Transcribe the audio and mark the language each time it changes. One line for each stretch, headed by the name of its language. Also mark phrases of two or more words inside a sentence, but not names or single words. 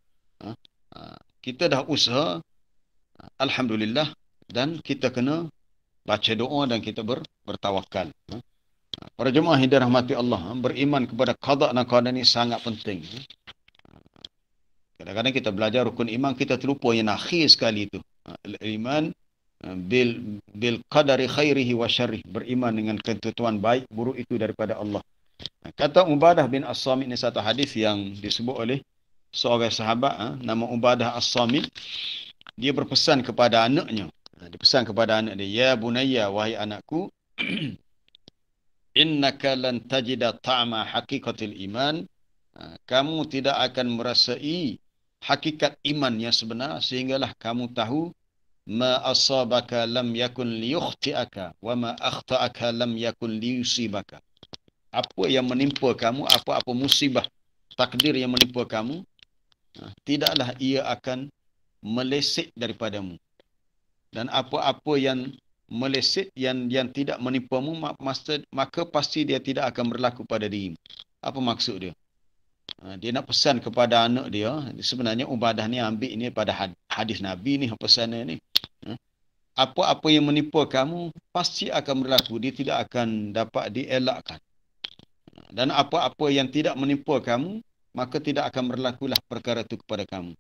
Malay: Kita dah usaha, alhamdulillah, dan kita kena baca doa dan kita bertawakal. Para jemaah yang dirahmati Allah, beriman kepada qada dan qadar ini sangat penting. Kadang-kadang kita belajar rukun iman, kita terlupa yang akhir sekali itu.
Arabic: إيمان بالقدر خيره وشره,
Malay: beriman dengan ketentuan baik buruk itu daripada Allah. Kata Ubadah bin As-Samit, ini satu hadis yang disebut oleh seorang sahabat nama Ubadah As-Samit. Dia berpesan kepada anaknya. Dia pesan kepada anak dia,
Arabic: يا بني,
Malay: wahai anakku,
Arabic: إنك لن تجد طعم حقيقة الإيمان.
Malay: Kamu tidak akan merasai hakikat iman yang sebenar sehinggalah kamu tahu
Arabic: ما أصابك لم يكن ليخطئك وما أخطأك لم يكن ليصيبك.
Malay: Apa yang menimpa kamu, apa-apa musibah takdir yang menimpa kamu, tidaklah ia akan meleset daripadamu. Dan apa-apa yang meleset, yang tidak menimpamu, maka pasti dia tidak akan berlaku pada dirimu. Apa maksud dia? Dia nak pesan kepada anak dia. Sebenarnya Ubadah ni ambil ini pada hadis Nabi ni, pesannya ni. Apa-apa yang menimpa kamu pasti akan berlaku. Dia tidak akan dapat dielakkan. Dan apa-apa yang tidak menimpa kamu, maka tidak akan berlakulah perkara itu kepada kamu.